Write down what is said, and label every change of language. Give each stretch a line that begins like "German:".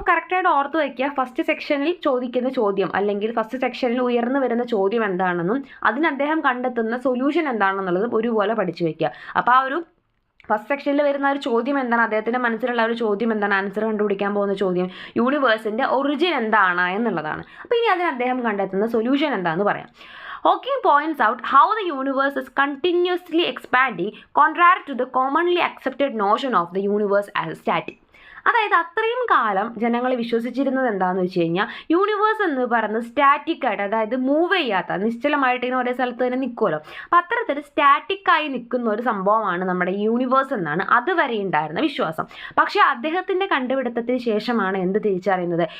Malayalam: അപ്പോൾ കറക്റ്റായിട്ട് ഓർത്ത് വയ്ക്കുക, ഫസ്റ്റ് സെക്ഷനിൽ ചോദിക്കുന്ന ചോദ്യം അല്ലെങ്കിൽ ഫസ്റ്റ് സെക്ഷനിൽ ഉയർന്നു വരുന്ന ചോദ്യം എന്താണെന്നും അതിന് അദ്ദേഹം കണ്ടെത്തുന്ന സൊല്യൂഷൻ എന്താണെന്നുള്ളതും ഒരുപോലെ പഠിച്ചു വയ്ക്കുക. അപ്പോൾ ആ ഒരു ഫസ്റ്റ് സെക്ഷനിൽ വരുന്ന ഒരു ചോദ്യം എന്താണ്, അദ്ദേഹത്തിൻ്റെ മനസ്സിലുള്ള ഒരു ചോദ്യം എന്താണ്, ആൻസർ കണ്ടുപിടിക്കാൻ പോകുന്ന ചോദ്യം യൂണിവേഴ്സിൻ്റെ ഒറിജിൻ എന്താണ് എന്നുള്ളതാണ്. അപ്പോൾ ഇനി അതിന് അദ്ദേഹം കണ്ടെത്തുന്ന സൊല്യൂഷൻ എന്താണെന്ന് പറയാം.
English: Hawking points out how the universe is continuously expanding, contrary to the commonly accepted notion of the universe as static.
Malayalam: അതായത് അത്രയും കാലം ജനങ്ങൾ വിശ്വസിച്ചിരുന്നത് എന്താണെന്ന് വെച്ച് കഴിഞ്ഞാൽ യൂണിവേഴ്സ് എന്ന് പറയുന്നത് സ്റ്റാറ്റിക് ആയിട്ട്, അതായത് മൂവ് ചെയ്യാത്ത നിശ്ചലമായിട്ട് ഇങ്ങനെ ഒരേ സ്ഥലത്ത് തന്നെ നിൽക്കുമല്ലോ. അപ്പം അത്തരത്തിൽ സ്റ്റാറ്റിക്കായി നിൽക്കുന്ന ഒരു സംഭവമാണ് നമ്മുടെ യൂണിവേഴ്സ് എന്നാണ് അതുവരെ ഉണ്ടായിരുന്ന വിശ്വാസം. പക്ഷേ അദ്ദേഹത്തിൻ്റെ കണ്ടുപിടുത്തത്തിന് ശേഷമാണ് എന്ത് തിരിച്ചറിയുന്നത്?